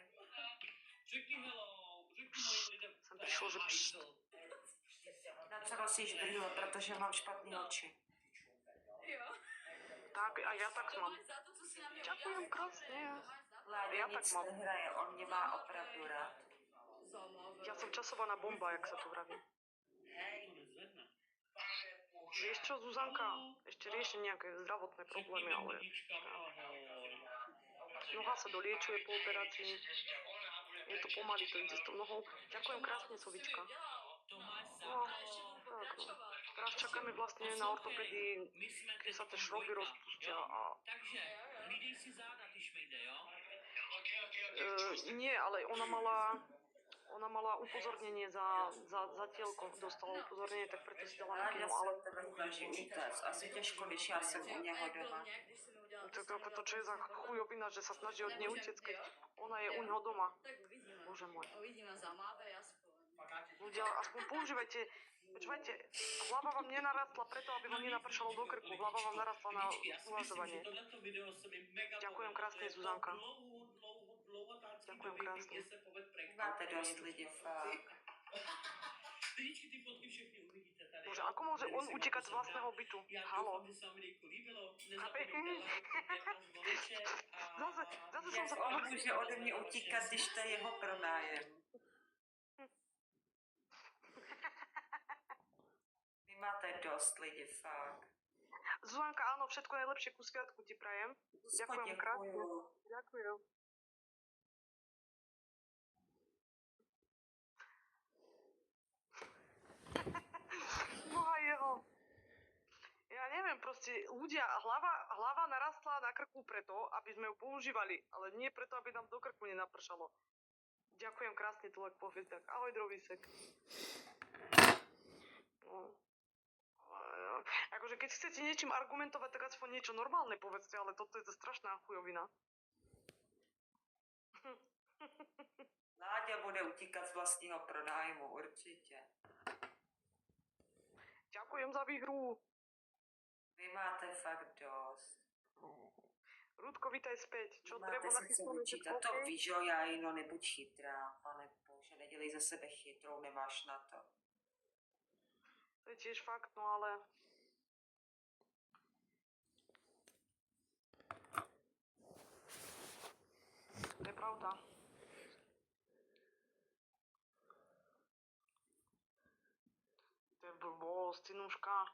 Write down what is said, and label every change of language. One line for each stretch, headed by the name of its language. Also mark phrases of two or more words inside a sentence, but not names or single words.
Czech: Řekni hello, řekni mojim lidem. Jsem přišel, že pšt. Na co nosíš brýle, protože mám špatný oči. Tak, a ja tak mám. Za to, co si na mě
Slovak: Ďakujem
Czech: udělal.
Slovak: krásne.
Czech: Láďa Já nic tak mám. nehraje, on mě má opravdu rád.
Slovak: Ja som časovaná bomba, jak sa to vraví.
Czech: To nezvedne.
Slovak: Vieš čo, Zuzanka? Ešte riešim nejaké zdravotné problémy, ale noha sa doliečuje po operácii. Je to pomaly, to ide s tou nohou. Ďakujem krásne, Sovička.
Czech: To máš za No, to. tak no.
Slovak: Teraz čakáme vlastne na ortopedii,
Czech: My jsme
Slovak: kde sa
Czech: teď
Slovak: tie šroby
Czech: dvojka,
Slovak: rozpustia
Czech: jo? a... Takže, hlídej si záda, ty šmejde, jo?
Slovak: Nie, ale ona mala upozornenie za tielko, dostala upozornenie, tak preto si dala na
Czech: Láďa kino, se ale od tebe snaží utéct. Asi těžko, když já jsem u něho doma.
Slovak: to čo je za chujovina, že sa snaží od nej utiec, keď ona je u neho doma.
Czech: Tak uvidíme.
Slovak: Bože môj.
Czech: Uvidíme, zamávej aspoň.
Slovak: Ľudia, aspoň používajte, počúvajte, hlava vám nenarastla preto, aby vám nenapršalo do krku, hlava vám narastla na
Czech: Lidičky, já si myslím,
Slovak: uvažovanie.
Czech: že tohleto video se mi mega
Slovak: Ďakujem
Czech: povedlo.
Slovak: krásne,
Czech: To je po
Slovak: Zuzanka.
Czech: dlouhotácký
Slovak: Ďakujem
Czech: době,
Slovak: krásne.
Czech: kde se poved prank. Máte dost lidi, fakt. Lidičky, ty fotky všechny uvidíte tady.
Slovak: Bože, ako môže on utekať z vlastného bytu?
Czech: Já Halo. doufám, že se vám videjko líbilo. Nezapomeňte lajkovat a zvoneček a...
Slovak: Zase som
Czech: Jak
Slovak: sa
Czech: on
Slovak: povedala.
Czech: může ode mě utíkat, když to je jeho pronájem? Vy máte dost lidi, fakt.
Slovak: Zuzanka, áno, všetko najlepšie ku sviatku ti prajem. Ďakujem krásne.
Czech: Děkuju.
Slovak: Ďakujem. Boha jeho. proste ľudia, hlava narastla na krku preto, aby sme ju používali, ale nie preto, aby nám do krku nenapršalo. Ďakujem krásne, Tulek Pohviezdak. Ahoj, Drovisek. No. Akože keď chcete niečím argumentovať, tak aspoň niečo normálne povedzte, ale toto je to strašná chujovina.
Czech: Láďa bude utíkat z vlastního pronájmu, určitě.
Slovak: Ďakujem za výhru.
Czech: Vy máte fakt dost.
Slovak: Rudko, vítaj späť. Čo
Czech: Máte
Slovak: drevo
Czech: si co
Slovak: nachystáme
Czech: vyčítat. To víš, jo, já jenom nebuď chytrá, pane bože, nedělej za sebe chytrou, nemáš na to.
Slovak: To je tiež fakt, no ale...
Czech: To je pravda.
Slovak: To je blbosť, synuška.